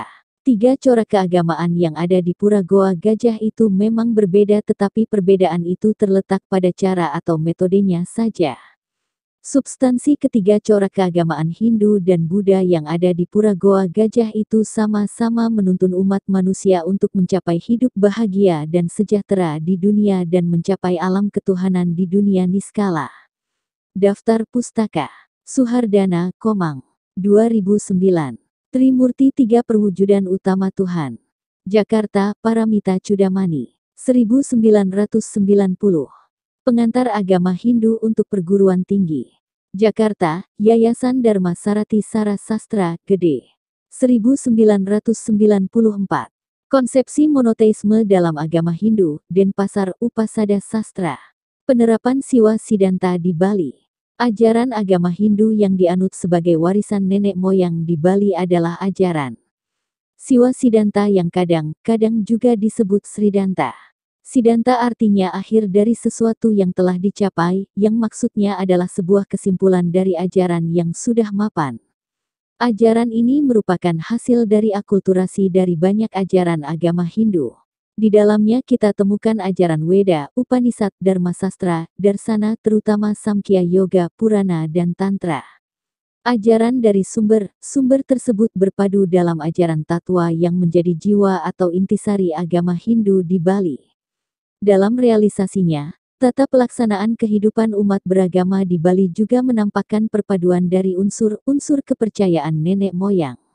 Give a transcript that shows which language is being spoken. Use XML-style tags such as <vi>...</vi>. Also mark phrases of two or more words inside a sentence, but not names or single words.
<id>3 corak keagamaan yang ada di Pura Goa Gajah itu memang berbeda tetapi perbedaan itu terletak pada cara atau metodenya saja. Substansi ketiga corak keagamaan Hindu dan Buddha yang ada di Pura Goa Gajah itu sama-sama menuntun umat manusia untuk mencapai hidup bahagia dan sejahtera di dunia dan mencapai alam ketuhanan di dunia niskala. Daftar pustaka. Suhardana, Komang. 2009. Trimurti Tiga Perwujudan Utama Tuhan. Jakarta, Paramita Chudamani. 1990. Pengantar Agama Hindu untuk Perguruan Tinggi. Jakarta, Yayasan Dharma Sarati Sara Sastra, Gede. 1994. Konsepsi monoteisme dalam agama Hindu, Denpasar Upasada Sastra. Penerapan Siwa Siddhanta di Bali. Ajaran agama Hindu yang dianut sebagai warisan nenek moyang di Bali adalah ajaran Siwa Siddhanta yang kadang-kadang juga disebut Sridhanta. Siddhanta artinya akhir dari sesuatu yang telah dicapai, yang maksudnya adalah sebuah kesimpulan dari ajaran yang sudah mapan. Ajaran ini merupakan hasil dari akulturasi dari banyak ajaran agama Hindu. Di dalamnya kita temukan ajaran Weda, Upanishad, Dharma Sastra, Darsana terutama Samkhya Yoga, Purana dan Tantra. Ajaran dari sumber tersebut berpadu dalam ajaran Tatwa yang menjadi jiwa atau intisari agama Hindu di Bali. Dalam realisasinya, tata pelaksanaan kehidupan umat beragama di Bali juga menampakkan perpaduan dari unsur-unsur kepercayaan nenek moyang.</id>